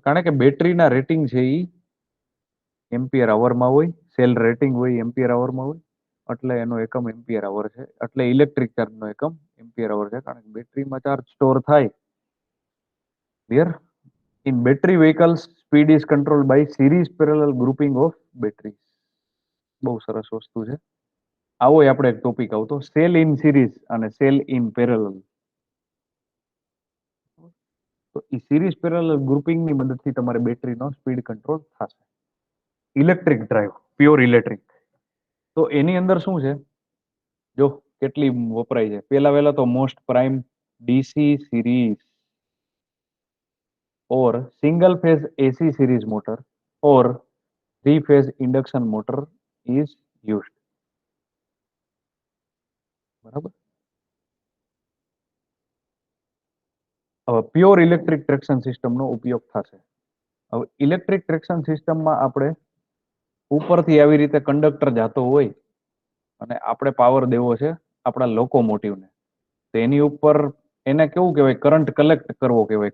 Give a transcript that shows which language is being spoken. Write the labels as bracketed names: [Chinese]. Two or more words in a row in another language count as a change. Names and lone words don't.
[Gujarati] કારણ કે બેટરીના રેટિંગ છે એ એમ્પિયર આવરમાં હોય, [English] cell rating [Gujarati] હોય એમ્પિયર આવરમાં હોય, એટલે એનો એકમ [English] ampere hour [Gujarati] છે. એટલે [English] electric charge [Gujarati] નો એકમ [English] ampere hour [Gujarati] છે, કારણ કે બેટરીમાં [English] charge store [Gujarati] થાય. ક્લિયર? [English] in battery vehicles speed is controlled by series parallel grouping of batteries. [Gujarati] બહુ સરસ વસ્તુ છે. આવો આપણે એક ટોપિક આવતો, [English] cell in series [Gujarati] અને [English] cell in parallel. [Gujarati] તો એ [English] series parallel [Gujarati] ગ્રુપિંગની મદદથી તમારે બેટરીનો [English] speed control [Gujarati] થશે. [English] electric drive, pure electric. [Gujarati] તો એની અંદર શું છે, જો કેટલી વપરાય છે. પેલા તો [English] most prime DC series or single phase AC series motor or three phase induction motor is used. [Gujarati] બરાબર. હવે [English] pure electric traction [Gujarati] સિસ્ટમનો ઉપયોગ થશે. હવે [English] electric traction [Gujarati] સિસ્ટમમાં આપણે ઉપરથી આવી રીતે કંડક્ટર જાતો હોય અને આપણે પાવર દેવો છે આપણા લોકોમોટિવને, તો એની ઉપર એને કેવું કહેવાય, [English] current collect [Gujarati] કરવો કહેવાય.